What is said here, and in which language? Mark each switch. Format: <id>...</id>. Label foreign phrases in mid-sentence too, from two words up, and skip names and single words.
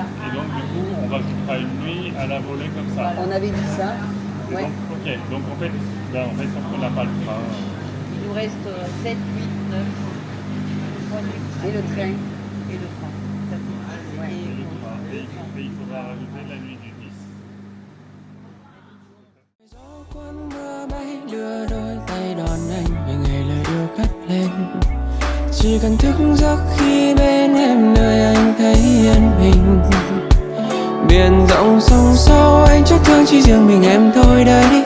<fr>Et donc du coup, on rajoutera une nuit à la volée comme ça. On avait dit ça. Et Ouais. donc, ok, donc en fait, on n'a pas le train. Il nous reste 7, 8, 9. 3 nuits. Et le train. Et le train. Ouais. Et il faudra rajouter la nuit du 10.</fr> <vi>Đưa đôi tay đón anh về ngày lời yêu cất lên. Chỉ cần thức giấc khi bên em nơi anh thấy yên bình. Biển rộng sông sâu anh chắc thương chỉ riêng mình em thôi đấy.</vi>